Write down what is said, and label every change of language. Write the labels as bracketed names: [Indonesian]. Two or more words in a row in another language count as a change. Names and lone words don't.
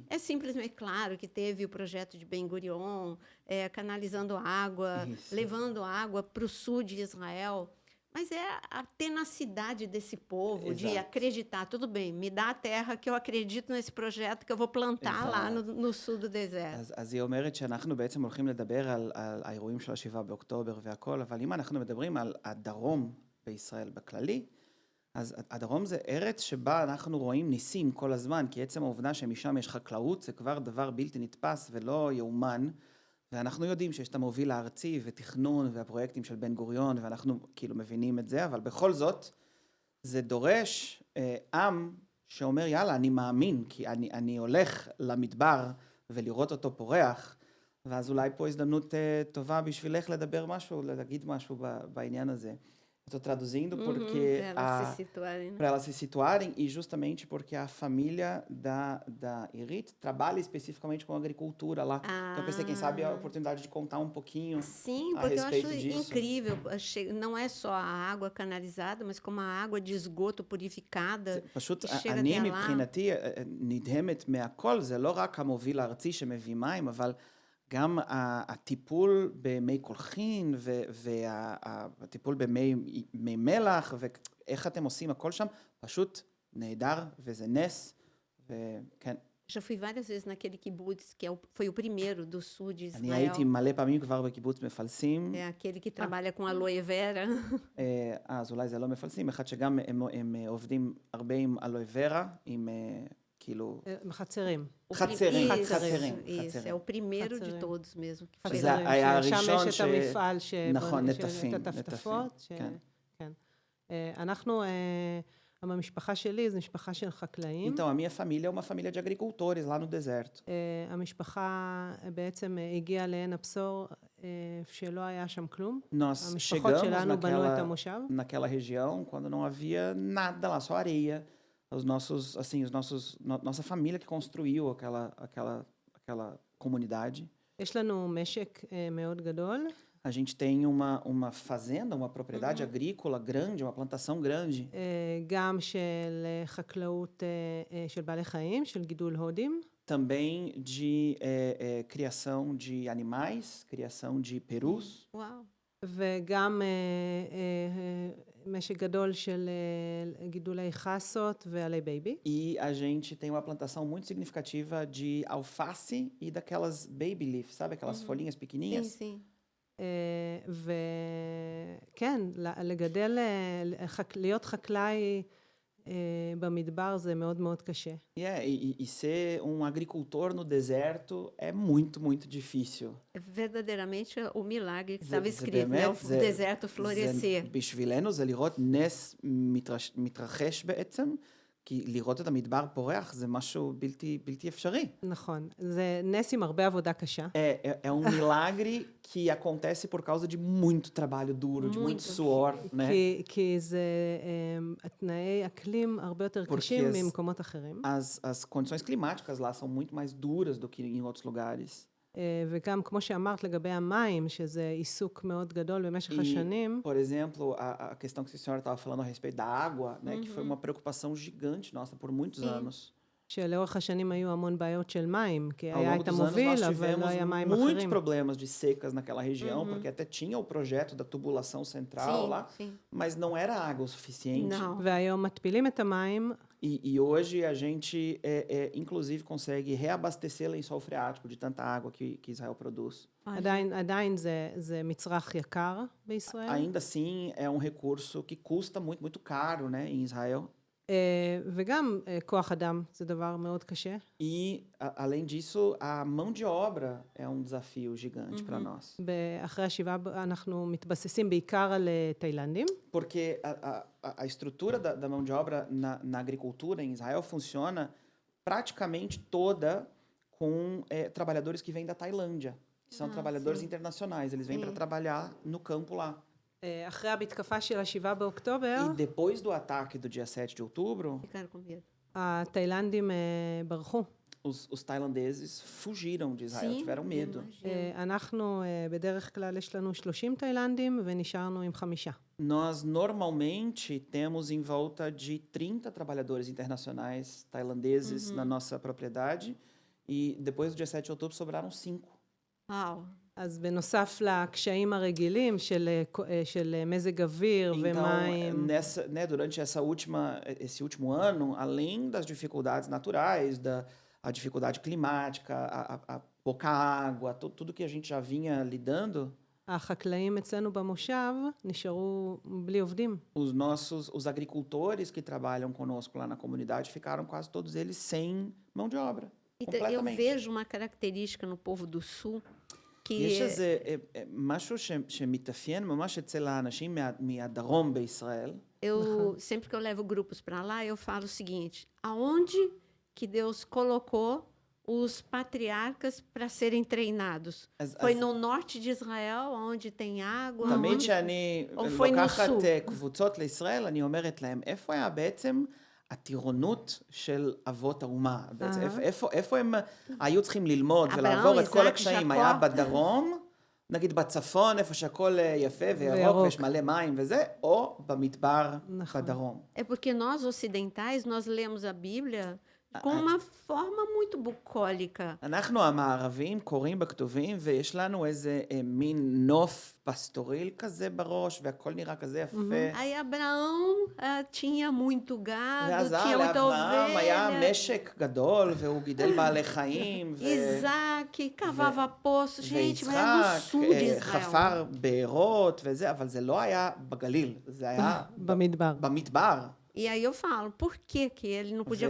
[Portuguese] É simplesmente claro que teve o projeto de Ben Gurion, canalizando água, levando água para o sul de Israel. Mas é a tenacidade desse povo de acreditar. Tudo bem, me dá a terra que eu acredito nesse projeto que eu vou plantar lá no sul do deserto. [Hebrew] אז היא אומרת שאנחנו בעצם הולכים לדבר על האירועים של 7 באוקטובר והכל, אבל אם אנחנו מדברים על הדרום בישראל בכללי, אז הדרום זה ארץ שבה אנחנו רואים ניסים כל הזמן, כי עצם העובדה שמשם יש חקלאות זה כבר דבר בלתי נתפס ולא יאומן, ואנחנו יודעים שיש את המוביל הארצי ותכנון והפרויקטים של בן גוריון, ואנחנו כאילו מבינים את זה, אבל בכל זאת זה דורש עם שאומר יאללה אני מאמין, כי אני הולך למדבר ולראות אותו פורח, ואז אולי פה הזדמנות טובה בשבילך לדבר משהו, להגיד משהו בעניין הזה. [Portuguese] Estou traduzindo porque Para elas se situarem, né? para elas se situarem e justamente porque a família da Irit trabalha especificamente com agricultura lá. Então eu pensei, quem sabe, a oportunidade de contar um pouquinho Sim, a porque eu acho respeito disso. incrível. Não é só a água canalizada, mas como a água de esgoto purificada [Hebrew] פשוט [Portuguese] que chega [Hebrew] אני [Portuguese] até lá. [Hebrew] מבחינתי נדהמת מהכל, זה לא רק המוביל הארצי שמביא מים, אבל גם הטיפול במי קולחין והטיפול במי מלח, ואיך אתם עושים הכל שם, פשוט נהדר, וזה נס, וכן. [Portuguese] Já fui várias vezes naquele kibbutz, que foi o primeiro do sul de [Hebrew] אני הייתי [Portuguese] Israel. [Hebrew] מלא פעמים כבר בקיבוץ מפלסים, [Portuguese] É aquele que trabalha com aloe vera. [Hebrew] אז אולי זה לא מפלסים, אחד שגם הם עובדים הרבה עם אלוה ורה, עם כאילו... חצרים. חצרים, [Portuguese] Isso, [Hebrew] חצרים, [Portuguese] isso, é [Hebrew] חצרים. [Portuguese] o primeiro de [Hebrew] חצרים. [Portuguese] todos mesmo. Que foi [Hebrew] שזה [Portuguese] lá. [Hebrew] היה שם הראשון יש את המפעל נכון, שבונה- נטפים, את הטפטפות. כן. כן. אנחנו, המשפחה שלי זו משפחה של חקלאים. [Portuguese] Então, a minha família é uma família de agricultores lá no deserto. [Hebrew] המשפחה בעצם הגיעה לעין הבשור, שלא היה שם כלום. [Portuguese] Nós [Hebrew] המשפחות [Portuguese] chegamos [Hebrew] שלנו בנו את המושב. [Portuguese] naquela região quando não havia nada lá, só areia. Nossa família que construiu aquela comunidade. [Hebrew] יש לנו משק מאוד גדול. [Portuguese] A gente tem uma fazenda, uma propriedade agrícola grande, uma plantação grande. [Hebrew] גם של חקלאות של בעלי חיים, של גידול הודים. [Portuguese] Também de criação de animais, criação de perus. Uau! [Hebrew] וגם משק גדול של גידולי חסות ועלי בייבי. [Portuguese] E a gente tem uma plantação muito significativa de alface e daquelas [English] baby leaf, [Portuguese] sabe? Aquelas folhinhas Sim, pequenininhas. sim. [Hebrew] וכן, לגדל, להיות חקלאי במדבר זה מאוד מאוד קשה. [Portuguese] E ser um agricultor no deserto é muito, muito difícil. É verdadeiramente o milagre que [Hebrew] זה- [Portuguese] estava [Hebrew] זה [Portuguese] escrito, né? [Hebrew] באמת, [Portuguese] O [Hebrew] זה- [Portuguese] deserto florescer. [Hebrew] בשבילנו זה לראות נס מתרחש בעצם, כי לראות את המדבר פורח זה משהו בלתי אפשרי. נכון, זה נס עם הרבה עבודה קשה. [Portuguese] É um milagre que acontece por causa de muito trabalho duro, de muito suor, né? [Hebrew] כי זה תנאי אקלים הרבה יותר קשים [Portuguese] Porque [Hebrew] ממקומות אחרים. [Portuguese] as condições climáticas lá são muito mais duras do que em outros lugares. [Hebrew] וגם כמו שאמרת לגבי המים, שזה עיסוק מאוד גדול במשך השנים. [Portuguese] Por exemplo, a questão que a senhora estava falando a respeito da água, né, que foi uma preocupação gigante nossa por muitos anos. [Hebrew] שלאורך השנים היו המון בעיות של מים, כי [Portuguese] Ao [Hebrew] היה [Portuguese] longo [Hebrew] את [Portuguese] dos anos [Hebrew] המוביל, [Portuguese] nós [Hebrew] אבל לא היה [Portuguese] tivemos [Hebrew] מים [Portuguese] muitos [Hebrew] אחרים. [Portuguese] problemas de secas naquela região, porque até tinha o projeto da tubulação central Sim, lá, sim. mas não era água o suficiente. Não. [Hebrew] והיום מתפילים את המים, [Portuguese] E hoje a gente, inclusive, consegue reabastecer lençol freático de tanta água que Israel produz. [Hebrew] עדיין זה מצרך יקר בישראל. [Portuguese] Ainda assim, é um recurso que custa muito, muito caro, né, em Israel. [Hebrew] וגם כוח אדם זה דבר מאוד קשה. [Portuguese] E, além disso, a mão de obra é um desafio gigante para nós. [Hebrew] אחרי השבעה אנחנו מתבססים בעיקר על תאילנדים. [Portuguese] Porque a estrutura da mão de obra na agricultura em Israel funciona praticamente toda com trabalhadores que vêm da Tailândia, que são trabalhadores internacionais. Eles vêm para trabalhar no campo lá. [Hebrew] אחרי המתקפה של השבעה באוקטובר, [Portuguese] E depois do ataque do dia 7 de outubro, Ficaram com medo. [Hebrew] התאילנדים ברחו. [Portuguese] os tailandeses fugiram de Israel, Sim, tiveram medo. imagino. [Hebrew] אנחנו, בדרך כלל יש לנו 30 תאילנדים ונשארנו עם 5. [Portuguese] Nós normalmente temos em volta de 30 trabalhadores internacionais tailandeses na nossa propriedade e depois do dia 7 de outubro sobraram 5. Uau! [Hebrew] אז בנוסף לקשיים הרגילים של מזג אוויר ומים, [Portuguese] Então, durante esse último ano, além das dificuldades naturais, a dificuldade climática, a pouca água, tudo que a gente já vinha lidando, [Hebrew] החקלאים אצלנו במושב נשארו בלי עובדים. [Portuguese] os agricultores que trabalham conosco lá na comunidade ficaram quase todos eles sem mão de obra, Eu completamente. vejo uma característica no povo do sul que [Hebrew] יש איזה משהו שמתאפיין ממש אצל האנשים מהדרום בישראל. [Portuguese] sempre que eu levo grupos para lá, eu falo o seguinte: aonde que Deus colocou os patriarcas para serem treinados? [Hebrew] אז- [Portuguese] Foi [Hebrew] אז [Portuguese] no norte de Israel, onde tem água? [Hebrew] תמיד [Portuguese] onde- [Hebrew] כשאני [Portuguese] או foi no [Hebrew] לוקחת [Portuguese] sul? [Hebrew] קבוצות לישראל, אני אומרת להם, איפה היה בעצם הטירונות של אבות האומה? בעצם, איפה הם היו צריכים ללמוד אברהם, ולעבור את כל איזק, הקשיים? ז'קו. היה בדרום, נגיד בצפון, איפה שהכל יפה וירוק וירוק. ויש מלא מים וזה, או במדבר נכון. בדרום. [Portuguese] É porque nós ocidentais, nós lemos a Bíblia com uma forma muito bucólica. [Hebrew] אנחנו המערבים קוראים בכתובים ויש לנו איזה מין נוף פסטוריל כזה בראש והכל נראה כזה יפה. [Portuguese] Aí Abraão tinha muito gado, [Hebrew] ואז [Portuguese] tinha muita [Hebrew] לאברהם היה [Portuguese] ovelha. [Hebrew] משק גדול והוא גידל בעלי חיים. [Portuguese] Isaac cavava poço. Gente, mas era no [Hebrew] ויצחק [Portuguese] sul de Israel. [Hebrew] חפר בארות וזה, אבל זה לא היה בגליל, זה היה במדבר. במדבר. [Portuguese] E aí eu falo, por que que ele não podia